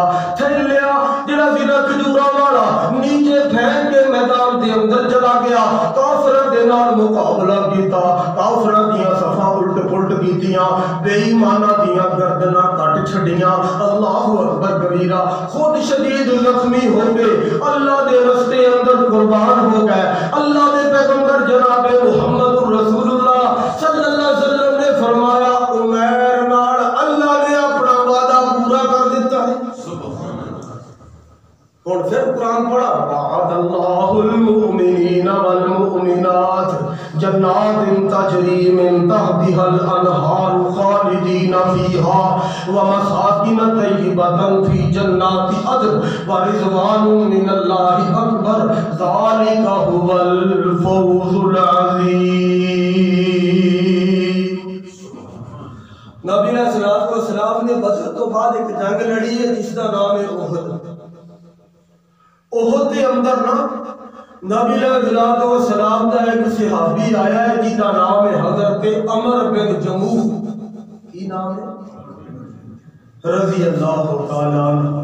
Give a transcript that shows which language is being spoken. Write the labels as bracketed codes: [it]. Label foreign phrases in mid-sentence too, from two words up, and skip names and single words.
[pa] تھیلیا جڑا سی نا کھجوراں والا نیچے پھینک کے میدان دے اندر چلا گیا، کافراں دے نال مقابلہ کیتا، کافراں دیاں صفاں الٹ پلٹ کیتیاں، بے ایماناں دیاں گردناں کٹ چھڈیاں۔ [ar] اللہ اکبر کبیرہ، [pa] خود شدید زخمی ہو گئے، اللہ دے رستے اندر قربان ہو گئے۔ اللہ دے پیغمبر جناب محمد رسول اللہ [ar] صلی اللہ علیہ وسلم [pa] نے فرمایا عمیر نال اللہ نے اپنا وعدہ پورا کر دیتا ہے۔ [ur] اور پھر قرآن پڑھا [ar] وعد اللہ المؤمنین والمؤمنات جنات تجری من تحتها الانہار خالدین فیہا ومساکن طیبۃ فی جنات عدن ورضوان من اللہ اکبر ذالک هو الفوز العظیم۔ [ur] نبی [ar] علیہ السلام [ur] نے بدر تو بعد ایک جنگ لڑی ہے جس کا نام ہے احد۔ احد کے اندر نا نبی [ar] علیہ السلام [ur] کا ایک صحابی آیا ہے جس کا نام ہے حضرت عمر بن جموح، کی نام ہے [ar] رضی اللہ تعالیٰ عنہ۔